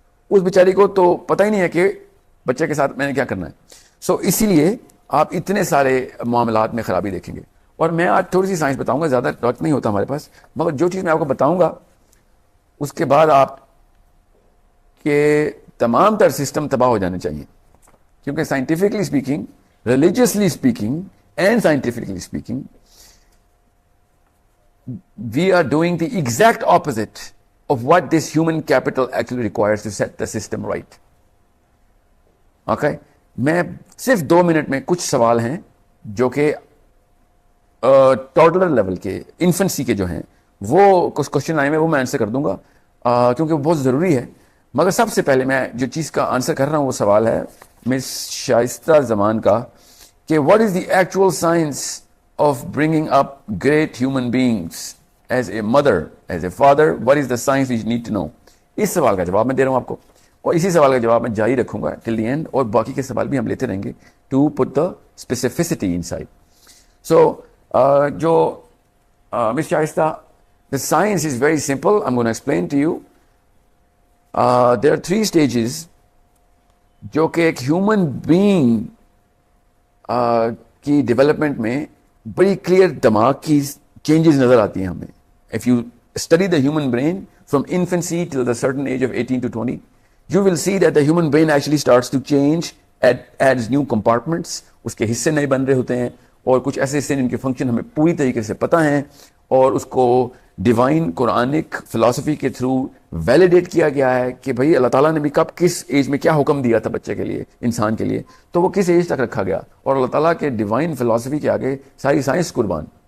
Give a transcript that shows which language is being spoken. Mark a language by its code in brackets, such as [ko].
[ur] اس بیچاری کو تو پتہ ہی نہیں ہے کہ بچے کے ساتھ میں نے کیا کرنا ہے. سو اسی لیے آپ اتنے سارے معاملات میں خرابی دیکھیں گے. اور میں آج تھوڑی سی سائنس بتاؤں گا, زیادہ وقت نہیں ہوتا ہمارے پاس, مگر جو چیز میں آپ کو بتاؤں گا اس کے بعد آپ کے تمام تر سسٹم تباہ ہو جانے چاہیے. [en] کیونکہ scientifically speaking, religiously speaking and scientifically speaking, we are doing the exact opposite of what this human capital actually requires to set the system right. Okay? [ur] میں صرف 2 منٹ میں کچھ سوال ہیں جو کہ ٹوڈلر لیول کے, انفنسی کے جو ہیں, وہ کچھ کوشچن آئے ہیں وہ میں آنسر کر دوں گا کیونکہ وہ بہت ضروری ہے. مگر سب سے پہلے میں جو چیز کا آنسر کر رہا ہوں وہ سوال ہے مس شائستہ زمان کا کہ [en] what is the actual science of bringing up great human beings as a mother, as a father, what is the science we need to know. [ur] اس سوال کا جواب میں دے رہا ہوں آپ کو, اور اسی سوال کا جواب میں جاری رکھوں گا [en] till the end, [ur] اور باقی کے سوال بھی ہم لیتے رہیں گے [en] to put the specificity inside. So جو Miss Shaista, the science is very simple. I'm going to explain to you. There are 3 stages [ur] جو کہ ایک ہیومن بینگ کی ڈیولپمنٹ میں بڑی کلیئر دماغ کی چینجز نظر آتی ہیں ہمیں. [en] If you study the human brain from infancy till the certain age of 18 to 20, you will see that the human brain actually starts to change, adds new compartments. [ur] اس کے حصے نئے بن رہے ہوتے ہیں, اور کچھ ایسے حصے جن کے فنکشن ہمیں پوری طریقے سے پتہ ہیں, اور اس کو ڈیوائن قرآنک فلسفی کے تھرو ویلیڈیٹ کیا گیا ہے کہ بھئی اللہ تعالیٰ نے بھی کب کس ایج میں کیا حکم دیا تھا بچے کے لیے, انسان کے لیے, تو وہ کس ایج تک رکھا گیا. اور اللہ تعالیٰ کے ڈیوائن فلسفی کے آگے ساری سائنس قربان.